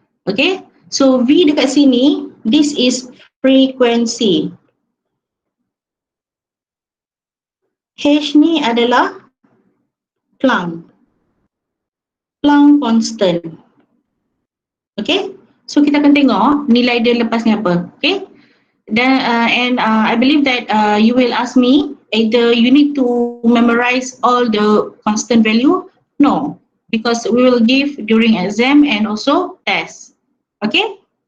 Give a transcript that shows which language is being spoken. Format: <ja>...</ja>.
<en>Okay, so V</en> <ms>dekat sini,</ms> <en>this is frequency.</en> <ms>H ni adalah Planck constant. Okay, so kita akan tengok nilai dia lepas ni apa.</ms> <en>Okay, and I believe that you will ask me either you need to memorize all the constant value. No, because we will give during exam and also test. Okay.</en>